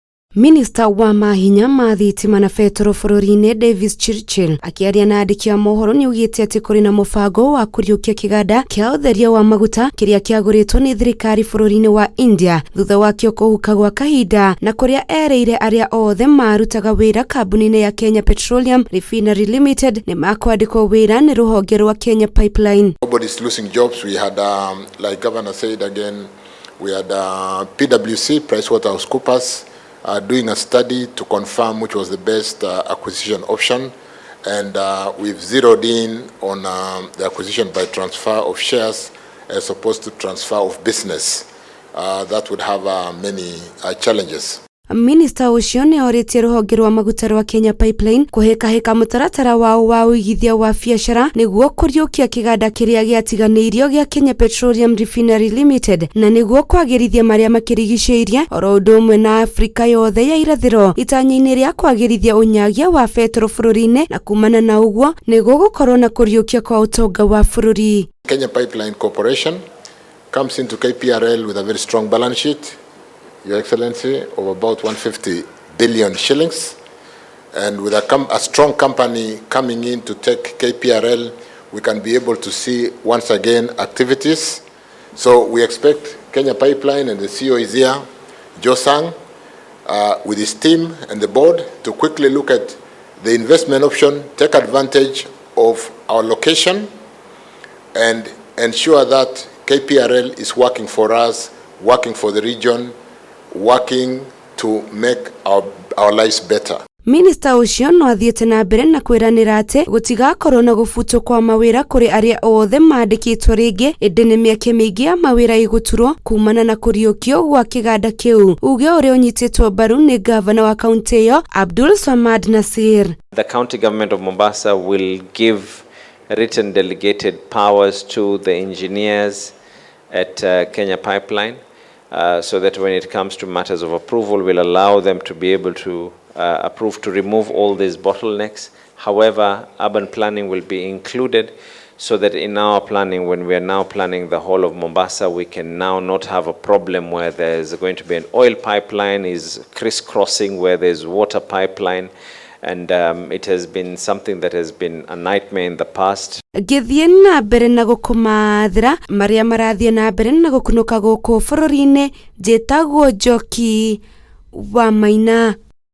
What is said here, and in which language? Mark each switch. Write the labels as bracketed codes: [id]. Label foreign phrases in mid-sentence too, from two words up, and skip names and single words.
[ki] Minister wa mahinya ma thitima na betoro bururi-ini Davis Chirchir akiaria na andiki a mohoro ni ugite ati kuri na mubango wa kuriukia kiganda kia utheria wa maguta kiria kiaguritwo ni thirikari bururi-ini wa India thutha wakio kuhuka gwa kahinda na kuria ereire aria othe marutaga wira kambuni-ini ya Kenya Petroleum Refinery Limited ni makwandikwo wira ni ruhonge rwa Kenya Pipeline. [en] Nobody's losing jobs. We had like Governor said again, we had PwC, PricewaterhouseCoopers, doing a study to confirm which was the best acquisition option, and we've zeroed in on the acquisition by transfer of shares as opposed to transfer of business. That would have many challenges. [ki] Minister ucio ni oritie ruhonge rwa maguta rwa Kenya Pipeline kuheka mutaratara wa uigithia wa biashara niguo kuriukia kiganda kiria giatiganiirio gia Kenya Petroleum Refinery Limited na niguo kwagirithia maria makirigiceirie oro undu umwe na Afrika yothe ya irathiro itanya-ini ria kwagirithia unyagia wa betoro bururi-ini na kumana na uguo niguo gukorwo na kuriukia kwa utonga wa bururi. [en] Kenya Pipeline Corporation comes into KPRL with a very strong balance sheet, Your Excellency, of about 150 billion shillings, and with a strong company coming in to take KPRL, we can be able to see once again activities. So we expect Kenya Pipeline, and the CEO is here, Joe Sang, with his team and the board, to quickly look at the investment option, take advantage of our location, and ensure that KPRL is working for us, working for the region, working to make our lives better. [ki] Minister ucio no athiete na mbere na kwiranira ati gutigakorwo na gufutwo kwa mawira kuri aria othe mandikitwo ringi indi ni miake mingi ya mawira iguturwo kumana na kuriukio gwa kiganda kiu. Uge uria unyititwo mbaru ni governor wa county iyo Abdul Samad Nasir. [en] The county government of Mombasa will give written delegated powers to the engineers at Kenya Pipeline, so that when it comes to matters of approval, we'll allow them to be able to approve to remove all these bottlenecks. However, urban planning will be included, so that in our planning, when we are now planning the whole of Mombasa, we can now not have a problem where there's going to be an oil pipeline is crisscrossing where there's water pipeline, and it has been something that has been a nightmare in the past. [ki] Githie na mbere na gukumathira maria marathie na mbere na gukunuka guku bururi-ini njitagwo Njoki wa Maina.